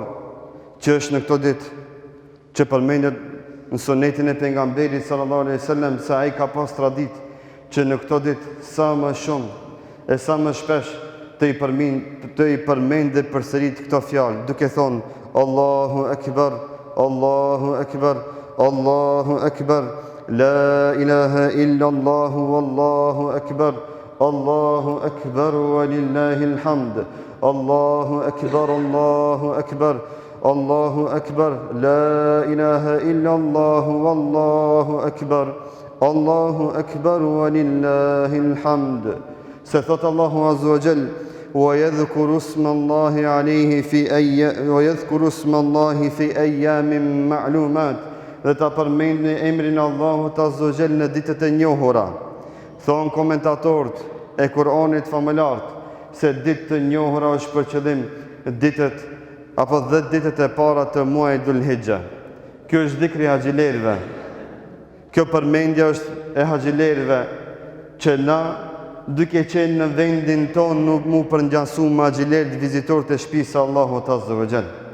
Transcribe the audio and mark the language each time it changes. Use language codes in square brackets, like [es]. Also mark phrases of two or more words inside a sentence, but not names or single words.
[sq] që është në këto ditë, që përmendet në sunetin e pejgamberit [ar] صلى الله عليه وسلم [sq] se ai ka pas traditë që në këto ditë sa më shumë e sa më shpesh të i përmendë përsërit këto fjalë, duke thonë [ar] الله أكبر، الله أكبر، الله أكبر. لا إله إلا الله والله أكبر الله أكبر ولله الحمد الله أكبر الله أكبر الله أكبر لا إله إلا الله والله أكبر الله أكبر ولله الحمد. ستثبت الله عز وجل ويذكر اسم الله عليه في أيام معلومات [sq] dhe ta përmendni emrin Allahut [ar] عز وجل [sq] në ditët e njohura. Thonë komentatorët e Kur'anit famëlartë se ditë të njohura është për qëllim ditët apo 10 ditët e para të muajit Dhul Hijja. Kjo është dhikri i haxhilerëve. Kjo përmendje është e haxhilerëve që na duke qenë në vendin tonë nuk mu përngjasu me haxhilerët vizitorët e shtëpisë së Allahut [ar] عز وجل.